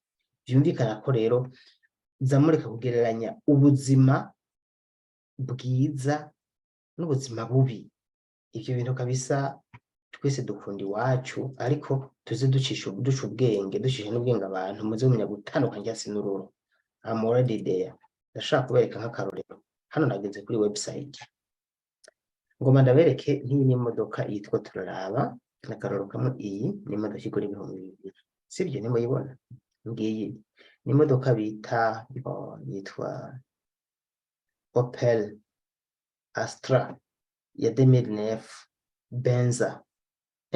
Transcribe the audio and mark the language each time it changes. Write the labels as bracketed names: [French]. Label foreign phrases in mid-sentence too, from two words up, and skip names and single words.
[Rundi] Byumvikana ko rero zamureka kugereranya ubuzima bwiza n'ubuzima bubi. Ivyo bintu kabisa twese dukunda iwacu, ariko tuze duca ubwenge, ducishe n'ubwenge abantu muze mumenya gutandukanya cyasi n'ururo. [English] I'm already there. [Rundi] Ndashaka kubereka nk'akarorero. Hano nageze kuri website, ngomba ndabereke nk'iyi n'imodoka yitwa Turaraba. N'akarorero kamwe, iyi ni imodoka igura 2,000, sibyo? Nimuyibona ngiyi ni imodoka bita yitwa Opel Astra ya 2009 Benza